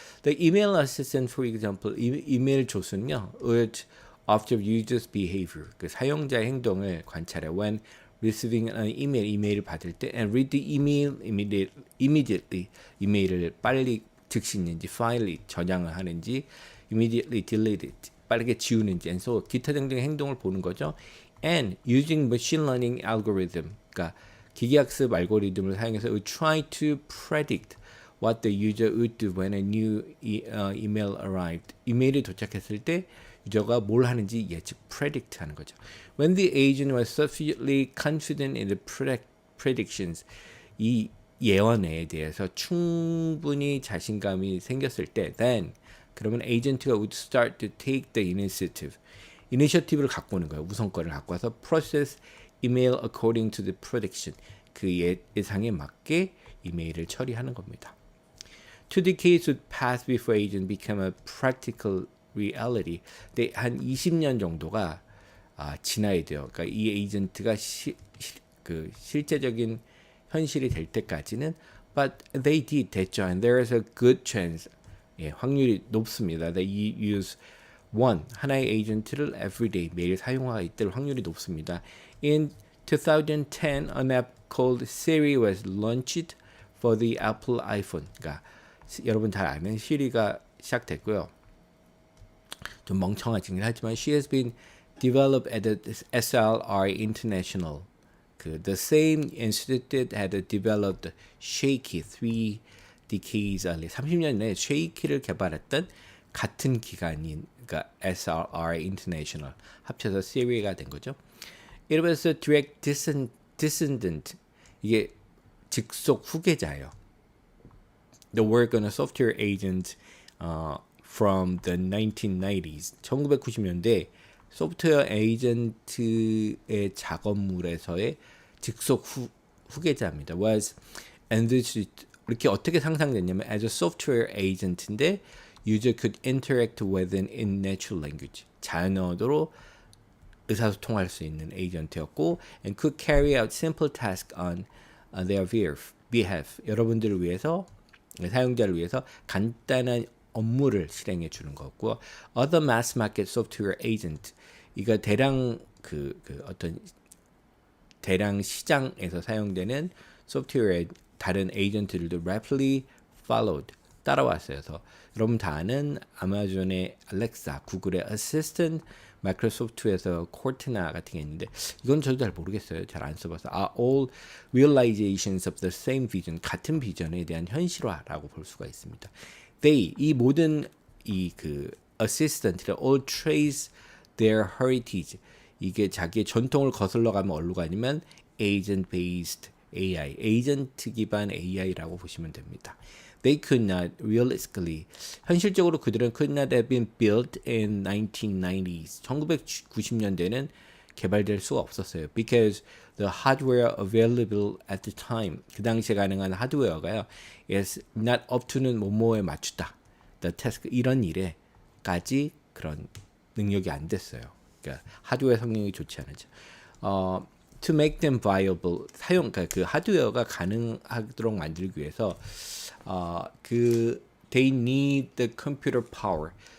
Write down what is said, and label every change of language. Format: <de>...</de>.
<en>The email assistant, for example,</en> <ko>이메일 조수는요,</ko> <en>urge after users' behavior,</en> <ko>그 사용자의 행동을 관찰해.</ko> <en>When receiving an email,</en> <ko>이메일을 받을 때,</ko> <en>and read the email immediately,</en> <ko>이메일을 빨리 즉시 있는지, 파일이 저장을 하는지,</ko> <en>immediately delete it,</en> <ko>빠르게 지우는지,</ko> <en>and so</en> <ko>기타 등등의 행동을 보는 거죠.</ko> <en>And using machine learning algorithm,</en> <ko>그러니까 기계학습 알고리즘을 사용해서</ko> <en>we try to predict what the user would do when a new email arrived.</en> <ko>이메일이 도착했을 때 유저가 뭘 하는지 예측 predict 하는 거죠.</ko> <en>When the agent was sufficiently confident in the predictions,</en> <ko>이 예언에 대해서 충분히 자신감이 생겼을 때,</ko> <en>then</en> <ko>그러면 에이전트가</ko> <en>would start to take the initiative.</en> <ko>이니셔티브를 갖고 오는 거예요. 우선권을 갖고 와서</ko> <en>process email according to the prediction.</en> <ko>그 예상에 맞게 이메일을 처리하는 겁니다.</ko> <en>Two decades would pass before agent became a practical reality.</en> <ko>근데 한 20년 정도가 지나야 돼요. 그러니까 이 에이전트가 실제적인 현실이 될 때까지는</ko> <en>but they did</en> <ko>됐죠.</ko> <en>And there is a good chance.</en> <ko>예, 확률이 높습니다.</ko> <en>That you use one</en> <ko>하나의 에이전트를</ko> <en>everyday</en> <ko>매일 사용할 확률이 높습니다.</ko> <en>In 2010, an app called Siri was launched for the Apple iPhone.</en> <ko>그러니까 여러분 잘 아는 시리가 시작됐고요. 좀 멍청하긴 하지만</ko> <en>she has been developed at the SLR International. The same institute that had developed Shaky 3 decades earlier.</en> <ko>30년 전에 Shaky를 개발했던 같은 기관인 그러니까 SLR International 합쳐서 Siri가 된 거죠.</ko> <en>It was a direct descendant.</en> <ko>이게 직속 후계자예요.</ko> <en>The work on a software agent from the 1990s.</en> <ko>1990년대 소프트웨어 에이전트의 작업물에서의 직속 후계자입니다.</ko> <en>Was envisaged,</en> <ko>이렇게 어떻게 상상됐냐면</ko> <en>as a software agent인데 user could interact with it in natural language.</en> <ko>자연어로 의사소통할 수 있는 에이전트였고</ko> <en>and could carry out simple tasks on their behalf.</en> <ko>여러분들을 위해서, 사용자를 위해서 간단한 업무를 실행해 주는 거고</ko> <en>other mass market software agent,</en> <ko>이거 대량 어떤 대량 시장에서 사용되는 소프트웨어의 다른 에이전트들도</ko> <en>rapidly followed,</en> <ko>따라왔어요. 그래서 여러분 다 아는 아마존의 알렉사, 구글의 어시스턴트, 마이크로소프트에서 코르테나 같은 게 있는데 이건 저도 잘 모르겠어요. 잘 안 써봐서.</ko> <en>all realizations of the same vision,</en> <ko>같은 비전에 대한 현실화라고 볼 수가 있습니다.</ko> <en>They,</en> <ko>이 모든</ko> <en>assistant all trace their heritage.</en> <ko>이게 자기의 전통을 거슬러 가면 어디로 가냐면</ko> <en>agent based AI,</en> <ko>에이전트 기반 AI라고 보시면 됩니다.</ko> <en>They could not realistically,</en> <ko>현실적으로 그들은</ko> <en>could not have been built in 1990s.</en> <ko>1990년대는 개발될 수가 없었어요.</ko> <en>Because the hardware available at the time,</en> <ko>그 당시에 가능한 하드웨어가요,</ko> <en>is not up to는</en> <ko>뭐뭐에 맞추다.</ko> <en>The task,</en> <ko>이런 일에까지 그런 능력이 안 됐어요. 그러니까 하드웨어 성능이 좋지 않았죠.</ko> <en>To make them viable,</en> <ko>그러니까 그 하드웨어가 가능하도록 만들기 위해서</ko> <en>they need the computer power.</en>